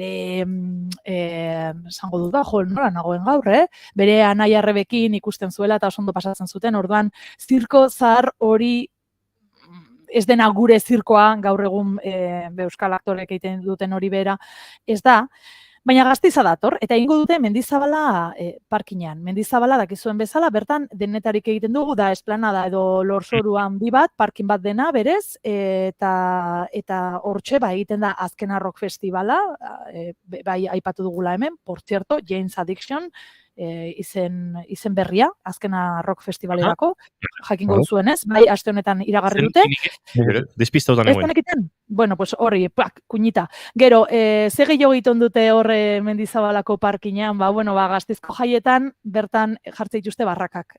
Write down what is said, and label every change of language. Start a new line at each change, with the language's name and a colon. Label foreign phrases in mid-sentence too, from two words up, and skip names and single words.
Basque: esango dut da, nola nagoen gaur, bere anaia arrebekin ikusten zuela eta oso ondo pasatzen zuten, orduan zirko zahar hori ez dena gure zirkoa, gaur egun euskal aktorek egiten duten hori bera, ez da, baina Gasteiza dator, eta egingo dute Mendizabala parkinean. Mendizabala dakizuen bezala, bertan denetarik egiten dugu, da esplanada edo lorzoru handi bat, parkin bat dena berez, eta hortxe egiten da azkena rock festivala, bai aipatu dugula hemen,
Spanish: por cierto, Jane's Addiction,
Basque: izen berria, azkena rock festivalerako, jakingo duzuenez, bai aste honetan iragarri dute. Despistautan egoen. Horri, kuñita. Gero, ze gehiago egiten dute horre Mendizabalako parkinean, Gasteizko jaietan, bertan jartze dituzte barrakak.